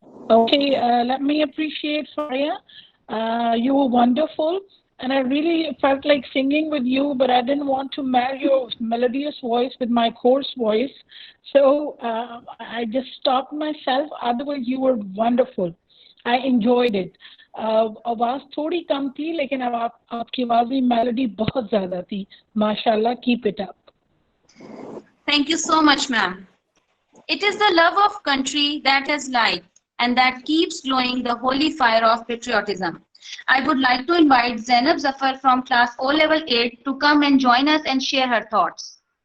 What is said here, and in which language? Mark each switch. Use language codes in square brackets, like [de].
[en] Okay, let me appreciate Faria. You were wonderful, and I really felt like singing with you, but I didn't want to marry your melodious voice with my coarse voice. So I just stopped myself. Otherwise, you were wonderful. I enjoyed it. [ur] آواز تھوڑی کم تھی لیکن اب آپ کی آواز میں melody بہت زیادہ تھی. [en] ماشاءاللہ, keep it up. Thank you so much, ma'am. It is the love of country that has light and that keeps glowing the holy fire of patriotism. I would like to invite Zainab Zafar from class O level 8 to come and join us and share her thoughts.